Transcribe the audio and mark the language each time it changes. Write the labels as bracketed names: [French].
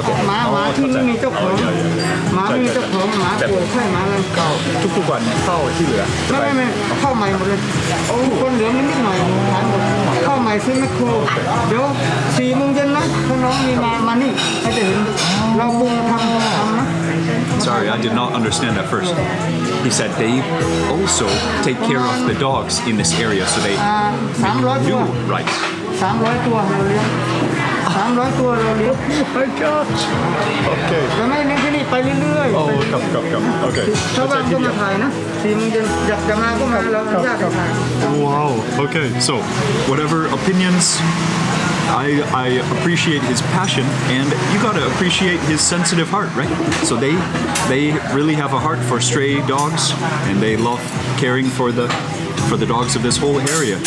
[Thai] หมาที่ไม่มีเจ้าของหมาไม่มีเจ้าของหมาป่วยไข้หมาอะไรเก่า ทุกวันเข้าที่เหลือ ไม่เข้าใหม่หมดเลยคนเหลือนิดหน่อยขายหมดเข้าใหม่ซื้อแมคโครเดี๋ยว4 โมงเย็นนะถ้าน้องมีมานี่ให้จะเห็นเราปรุงทำนะ [English] Sorry, I did not understand at first. He said they also take care of the dogs in this area, so they 300 new [Thai] ตัว [English] rice. [Thai] 300 ตัวเราเลี้ยง300 ตัวเราเลี้ยง [English] Oh my gosh. Okay. [Thai] จะไม่เลี้ยงที่นี่ไปเรื่อยๆ [English] Oh, come. Okay. [Thai] ชาวบ้านก็มาถ่ายนะ4 โมงเย็นอยากจะมาก็มาเราอนุญาตให้ถ่าย [English] Wow. Okay. So, whatever opinions, I appreciate his passion, and you gotta appreciate his sensitive heart, right? So they really have a heart for stray dogs, and they love caring for the dogs of this whole area.